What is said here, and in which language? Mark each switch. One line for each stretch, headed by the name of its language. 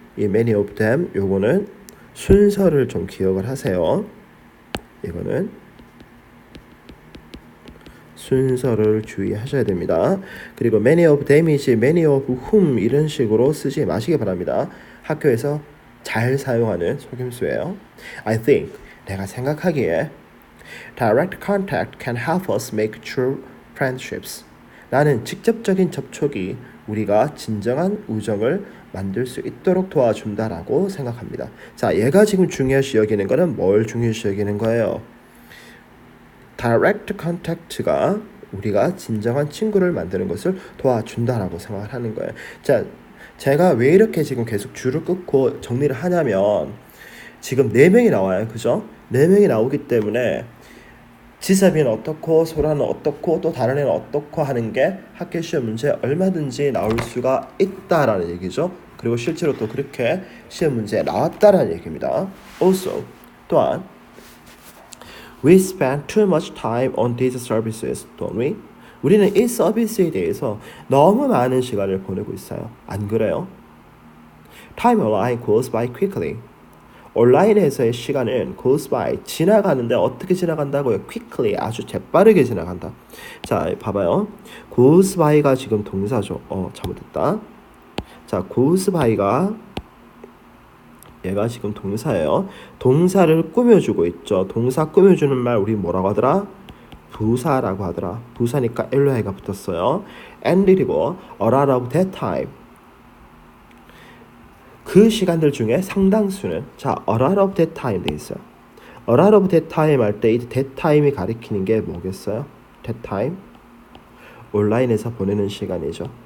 Korean: 이
English: many of them
Korean: 요거는 순서를 좀 기억을 하세요. 이거는 순서를 주의하셔야 됩니다. 그리고
English: many of them
Korean: 이지
English: many of whom
Korean: 이런 식으로 쓰지 마시기 바랍니다. 학교에서 잘 사용하는 속임수예요.
English: I think
Korean: 내가 생각하기에
English: direct contact can help us make true friendships.
Korean: 나는 직접적인 접촉이 우리가 진정한 우정을 만들 수 있도록 도와준다라고 생각합니다. 자, 얘가 지금 중요시 여기는 거는 뭘 중요시 여기는 거예요?
English: Direct contact
Korean: 가 우리가 진정한 친구를 만드는 것을 도와준다라고 생각을 하는 거예요. 자, 제가 왜 이렇게 지금 계속 줄을 끊고 정리를 하냐면 지금 4명이 나와요. 그죠? 4명이 나오기 때문에 지섭이는 어떻고 소라는 어떻고 또 다른 애는 어떻고 하는 게 학교 시험 문제에 얼마든지 나올 수가 있다라는 얘기죠. 그리고 실제로 또 그렇게 시험 문제에 나왔다라는 얘기입니다.
English: Also,
Korean: 또한
English: We spend too much time on these services, don't we?
Korean: 우리는 이 서비스에 대해서 너무 많은 시간을 보내고 있어요. 안 그래요?
English: Time online goes by quickly.
Korean: 온라인에서의 시간은
English: goes by,
Korean: 지나가는데 어떻게 지나간다고요? quickly, 아주 재빠르게 지나간다. 자, 봐봐요.
English: goes by
Korean: 가 지금 동사죠. 잘못했다. 자, goes by가 얘가 지금 동사예요. 동사를 꾸며주고 있죠. 동사 꾸며주는 말 우리 뭐라고 하더라? 부사라고 하더라. 부사니까 LI가 붙었어요.
English: and
Korean: 그리고
English: a lot of that time.
Korean: 그 시간들 중에 상당수는 자,
English: a lot of that time
Korean: 돼 있어요.
English: a lot of that time
Korean: 할 때 이
English: that time
Korean: 이 가리키는 게 뭐겠어요?
English: that time
Korean: 온라인에서 보내는 시간이죠.